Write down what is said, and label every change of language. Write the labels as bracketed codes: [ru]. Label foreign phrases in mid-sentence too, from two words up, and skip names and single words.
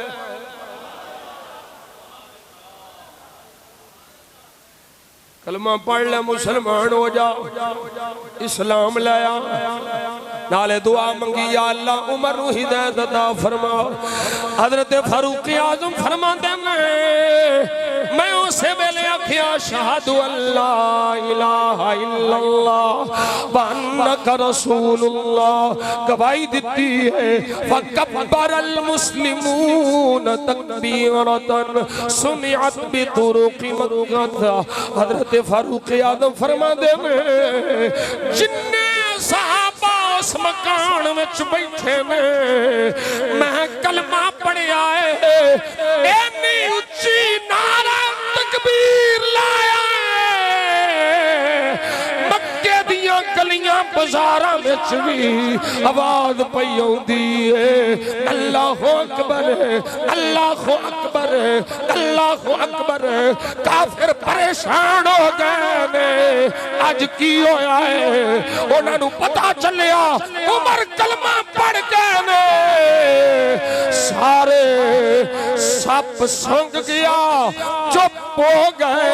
[pa] کلمہ پڑھ لے مسلمان ہو جا. اسلام لایا نالے دعا منگی [ar] يا الله [pa] عمر نوں ہدایت عطا فرما. حضرت فاروق اعظم فرماتے میں اس ویلے آکھیا [ar] أشهد أن لا إله إلا الله وأنك رسول الله [pa] گواہی دی ہے. [ar] فكبر المسلمون تكبيرة سمعت بطرق مكة. [pa] حضرت فاروق اعظم فرماتے جنے صحابہ اس مکان میں بیٹھے نے میں کلمہ پڑھیا ہے اینی اچی نعرہ تکبیر لایا. مکے دیاں گلیاں بازاراں وچ بھی آواز پئی آؤندی ہے [ar] الله أكبر الله أكبر الله أكبر. [pa] کافر پریشان ہو گئے نے اج کی ہویا ہے. انہاں نوں پتا چلیا عمر کلمہ پڑھ گئے نے. سارے سپ سنگ گیا چپ ہو گئے.